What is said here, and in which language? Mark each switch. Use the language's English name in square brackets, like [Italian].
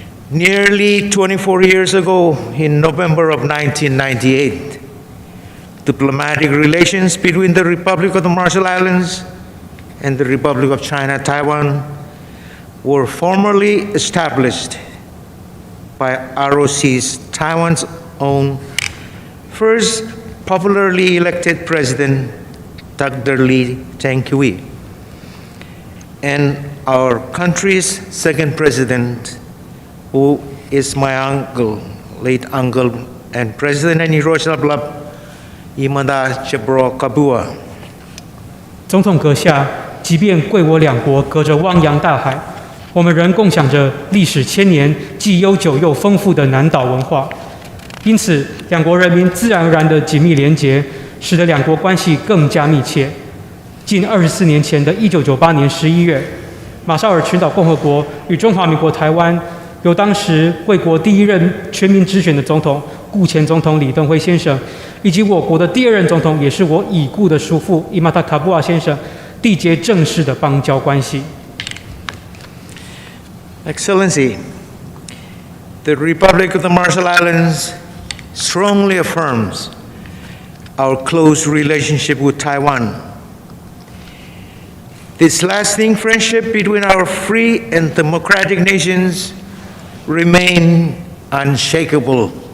[English] Nearly 24 years ago, in November of 1998, diplomatic relations between the Republic of the Marshall Islands and the Republic of China, Taiwan, were formally established by ROC's Taiwan's own first popularly elected president, Dr. Lee Teng-hui, and our country's second president, who is my uncle, late uncle, and President and Hiroshima David Kabua. [Chinese] 总统阁下，即便贵我两国隔着汪洋大海，我们仍共享着历史千年、既悠久又丰富的南岛文化，因此，两国人民自然而然的紧密连结，使得两国关系更加密切。近24年前的1998年11月，马绍尔群岛共和国与中华民国台湾由当时贵国第一任全民直选的总统顾前总统李登辉先生，以及我国的第二任总统，也是我已故的叔父David Kabua先生，缔结正式的邦交关系。 [English] Excellency, the Republic of the Marshall Islands strongly affirms our close relationship with Taiwan. This lasting friendship between our free and democratic nations remain unshakable.